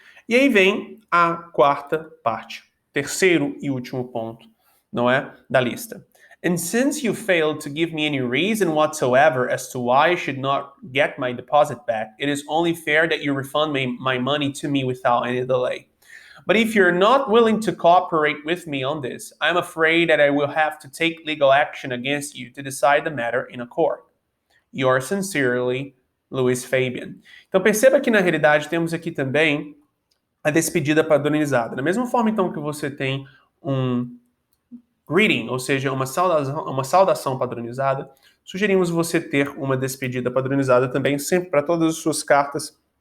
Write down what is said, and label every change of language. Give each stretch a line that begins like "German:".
Portuguese: E aí vem a quarta parte, terceiro e último ponto, não é? Da lista.
English: And since you failed to give me any reason whatsoever as to why I should not get my deposit back, it is only fair that you refund my money to me without any delay. But if you're not willing to cooperate with me on this, I'm afraid that I will have to take legal action against you to decide the matter in a court. Yours sincerely, Luiz Fabian.
Portuguese: Então perceba que na realidade temos aqui também a despedida padronizada. Da mesma forma então que você tem um greeting, ou seja, uma saudação padronizada, sugerimos você ter uma despedida padronizada também, sempre para todas as suas cartas.